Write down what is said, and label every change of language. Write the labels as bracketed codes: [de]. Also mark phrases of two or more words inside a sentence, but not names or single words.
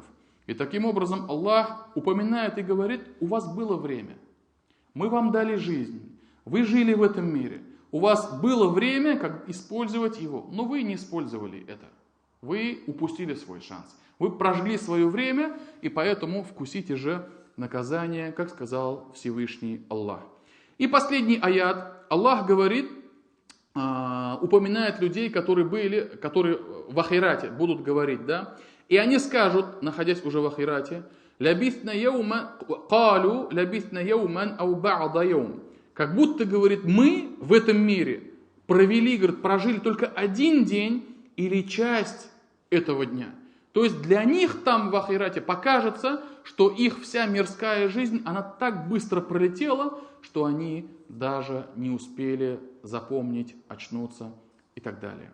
[ru] И таким образом Аллах упоминает и говорит: у вас было время, мы вам дали жизнь, вы жили в этом мире, у вас было время, как использовать его, но вы не использовали это, вы упустили свой шанс, вы прожгли свое время, и поэтому вкусите же наказание, как сказал Всевышний Аллах. И последний аят, Аллах говорит, упоминает людей, которые в ахирате будут говорить, да, и они скажут, находясь уже в ахирате: [ar] «لبثنا يوما قالوا لبثنا يوما أو بعض يوم». [ru] Как будто, говорит, мы в этом мире прожили только один день или часть этого дня. То есть для них там в ахирате покажется, что их вся мирская жизнь, она так быстро пролетела, что они даже не успели запомнить, очнуться и так далее.